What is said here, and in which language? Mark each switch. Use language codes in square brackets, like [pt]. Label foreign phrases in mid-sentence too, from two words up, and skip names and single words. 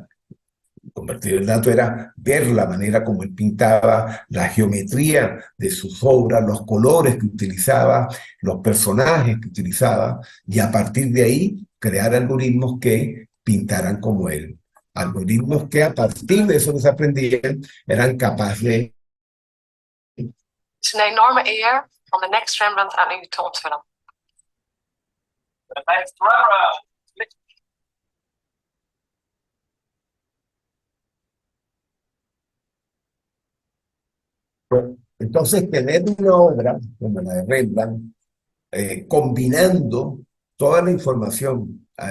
[es] Convertir el dato era ver la manera como él pintaba, la geometría de sus obras, los colores que utilizaba, los personajes que utilizaba, y a partir de ahí crear algoritmos que pintaran como él. Algoritmos que a partir de eso que se aprendían eran capaces de... [nl] Het is een enorme eer om de Next Rembrandt aan u te ontvangen. [es] Entonces, tener una obra como la de Rembrandt, combinando toda la información